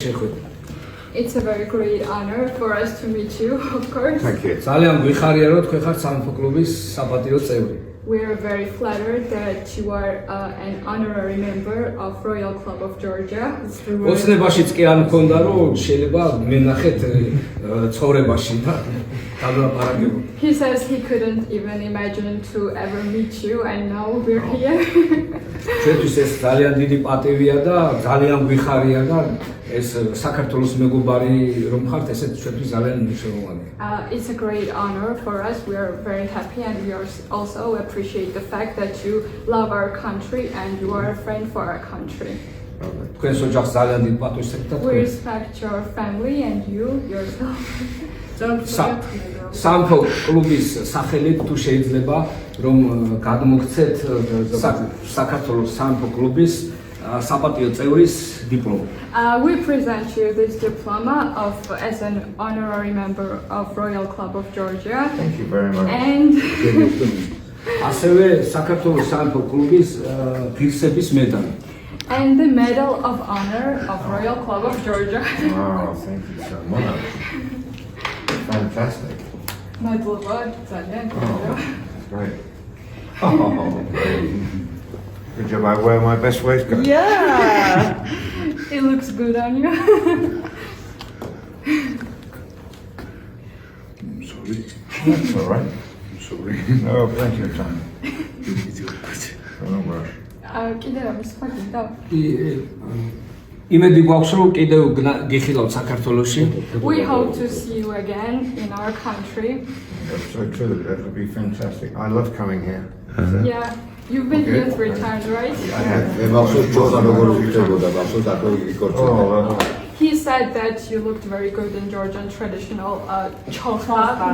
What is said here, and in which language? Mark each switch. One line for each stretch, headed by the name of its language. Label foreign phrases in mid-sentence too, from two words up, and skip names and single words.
English: It's a very great honor for us to meet you, of course. Thank you.
Georgian: ძალიან გვიხარია რომ თქვენ ხართ სამეფო კლუბის საპატიო წევრი.
English: We are very flattered that you are an honorary member of Royal Club of Georgia.
Georgian: ოცნებაშიც კი არ მქონდა რომ შეიძლება მენახეთ ცხოვრებაში და დაგლაპარაკებო.
English: He says he couldn't even imagine to ever meet you, and now we're here.
Georgian: ჩვენთვის ეს ძალიან დიდი პატივია და ძალიან გვიხარია და ეს საქართველოს მეგობარი რომ ხართ ესეც ჩვენთვის ძალიან მნიშვნელოვანია.
English: It's a great honor for us. We are very happy, and we also appreciate the fact that you love our country and you are a friend for our country.
Georgian: თქვენს ოჯახს ძალიან დიდ პატივს ეკავთ.
English: We respect your family and you yourself.
Georgian: სამეფო კლუბის სახელით თუ შეიძლება რომ გადმოგცეთ საქართველოს სამეფო კლუბის საპატიო წევრის დიპლომი.
English: We present you this diploma as an honorary member of Royal Club of Georgia. Thank you very much. And
Georgian: ასევე საქართველოს სამეფო კლუბის ღირსების მედალი.
English: And the Medal of Honor of Royal Club of Georgia. Wow, thank you so much. Fantastic.
Georgian: მადლობა ძალიან.
English: Great. Oh, great. Good job. I wear my best waistcoat. Yeah. It looks good on you. I'm sorry. That's all right. I'm sorry. No, plenty of time. Don't rush.
Georgian: კიდე რამე სხვა გინდა? იმედი გვაქვს რომ კიდევ გიხილავთ საქართველოში.
English: We hope to see you again in our country. That's so true. That would be fantastic. I love coming here. Yeah. You've been here 3 times, right? He said that you looked very good in Georgian traditional chokha.